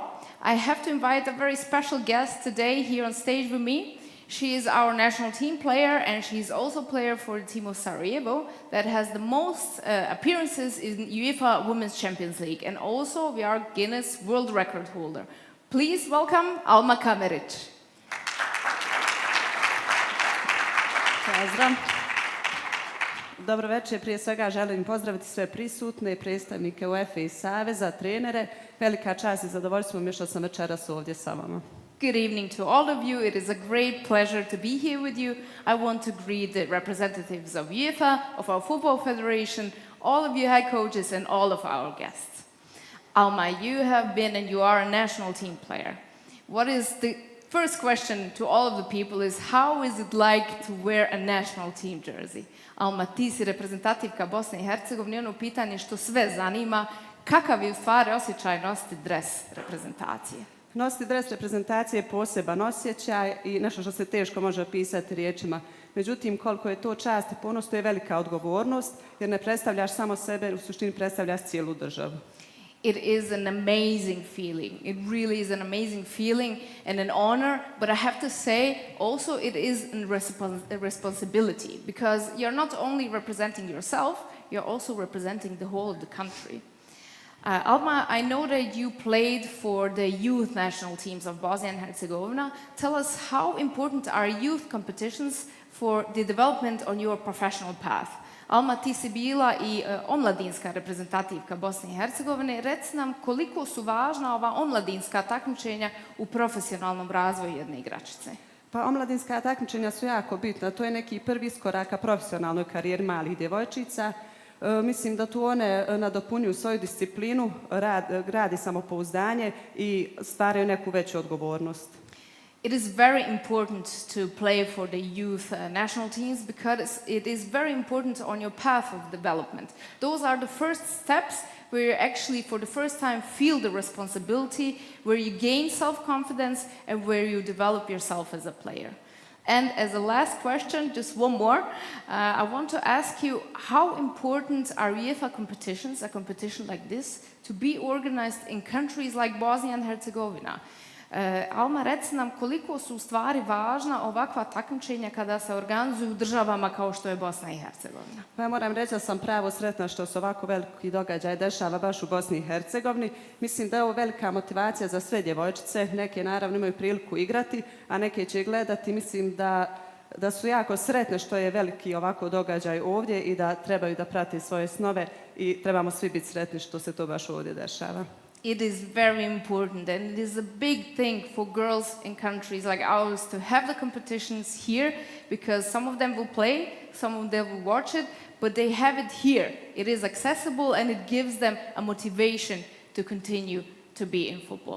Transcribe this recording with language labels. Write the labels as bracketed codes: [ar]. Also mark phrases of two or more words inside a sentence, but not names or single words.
[en] I have to invite a very special guest today here on stage with me. She is our national team player, and she's also player for the team of Sarajevo that has the most appearances in UEFA Women's Champions League, and also we are Guinness World Record holder. Please welcome Alma Kameric. [bs] Pozdrav. Dobro večer, prije svega želim pozdraviti sve prisutne, predstavnike UEFA i Saveza, trenere. Velika čast i zadovoljstvo mi je što sam večeras ovdje sa vama. [en] Good evening to all of you. It is a great pleasure to be here with you. I want to greet the representatives of UEFA, of our Football Federation, all of you head coaches, and all of our guests. Alma, you have been and you are a national team player. What is the first question to all of the people is how is it like to wear a national team jersey? [bs] Alma, ti si reprezentativka Bosne i Hercegovine, ono pitanje što sve zanima, kakav je u stvari osjećaj nositi dres reprezentacije? Nositi dres reprezentacije je poseban osjećaj i nešto što se teško može opisati riječima. Međutim, koliko je to čast i ponos, to je velika odgovornost, jer ne predstavljaš samo sebe, u suštini predstavljaš cijelu državu. [en] It is an amazing feeling. It really is an amazing feeling and an honor, but I have to say also it is a responsibility because you're not only representing yourself, you're also representing the whole of the country. Alma, I know that you played for the youth national teams of Bosnia and Herzegovina. Tell us how important are youth competitions for the development on your professional path? [bs] Alma, ti si bila i omladinska reprezentativka Bosne i Hercegovine. Reci nam koliko su važna ova omladinska takmičenja u profesionalnom razvoju jedne igračice. Pa omladinska takmičenja su jako bitna. To je neki prvi iskorak ka profesionalnoj karijeri malih djevojčica. Mislim da tu one nadopunjuju svoju disciplinu, rad i samopouzdanje i stvaraju neku veću odgovornost. [en] It is very important to play for the youth national teams because it is very important on your path of development. Those are the first steps where you actually for the first time feel the responsibility, where you gain self-confidence and where you develop yourself as a player. And as a last question, just one more, I want to ask you, how important are UEFA competitions, a competition like this, to be organized in countries like Bosnia and Herzegovina? [bs] Alma, reci nam koliko su u stvari važna ovakva takmičenja kada se organizuju u državama kao što je Bosna i Hercegovina? Pa ja moram reći da sam pravo sretna što se ovako veliki događaj dešava baš u Bosni i Hercegovini. Mislim da je ovo velika motivacija za sve djevojčice. Neke naravno imaju priliku igrati, a neke će gledati. Mislim da su jako sretne što je veliki ovako događaj ovdje i da trebaju da prate svoje snove i trebamo svi biti sretni što se to baš ovdje dešava. [en] It is very important, and it is a big thing for girls in countries like ours to have the competitions here, because some of them will play, some of them will watch it, but they have it here. It is accessible and it gives them a motivation to continue to be in football.